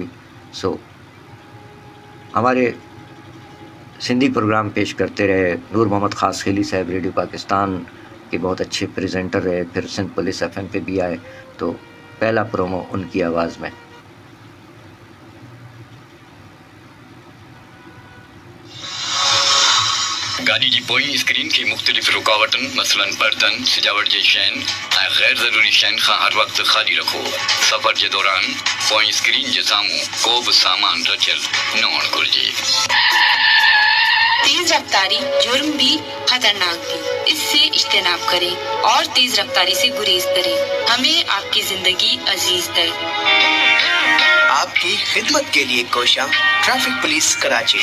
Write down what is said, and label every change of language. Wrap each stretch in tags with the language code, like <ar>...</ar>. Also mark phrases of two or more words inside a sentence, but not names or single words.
<ur>سو ہمارے سندھی پروگرام پیش کرتے رہے نور محمد خاص خیلی صاحب، ریڈیو پاکستان کے بہت اچھے پریزنٹر رہے، پھر سندھ پولیس FM پہ بھی آئے، تو پہلا پرومو ان کی آواز میں۔</ur> <sd>گاڑی جی پوئیں اسکرین کی مختلف رکاوٹن مثلاً برتن، سجاوٹ جی شین ऐं गैर ज़रूरी शयुनि खां हर वक़्तु ख़ाली रखो। सफ़र जे दौरान पोइ स्क्रीन जे साम्हूं को बि सामान रखियल न हुअणु घुरिजे।</sd> <ur>تیز رفتاری جرم بھی خطرناک بھی، اس سے اجتناب کریں اور تیز رفتاری سے گریز کریں. ہمیں آپ کی زندگی عزیز ہے. آپ کی خدمت کے لیے کوشا ٹریفک پولیس کراچی.</ur>